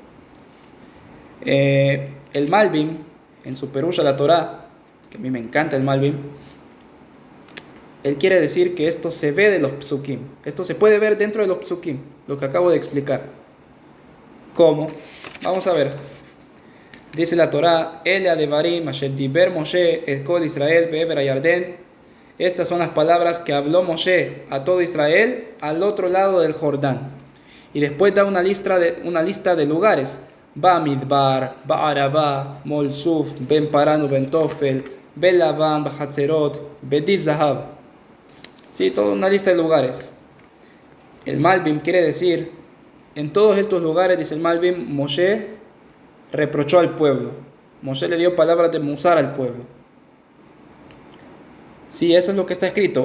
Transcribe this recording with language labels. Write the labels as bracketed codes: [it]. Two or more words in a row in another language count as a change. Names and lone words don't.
[es] El Malbim, en su Perush a la Torá, que a mí me encanta el Malbim, él quiere decir que esto se ve de los psukim. Esto se puede ver dentro de los psukim, lo que acabo de explicar. ¿Cómo? Vamos a ver. Dice la Torá, [he] אלה הדברים, אשר דבר משה, אל כל ישראל, בעבר הירדן. [es] Estas son las palabras que habló Moshe a todo Israel al otro lado del Jordán. Y después da una lista de lugares. [he] במדבר, בערבה, מול סוף, בין פארן, בין תפל, בין לבן, בחצרות, בדי זהב. [es] Sí, toda una lista de lugares. El Malbim quiere decir, en todos estos lugares, dice el Malbim, Moshe reprochó al pueblo. Moshe le dio palabras de musar al pueblo. Sí, eso es lo que está escrito.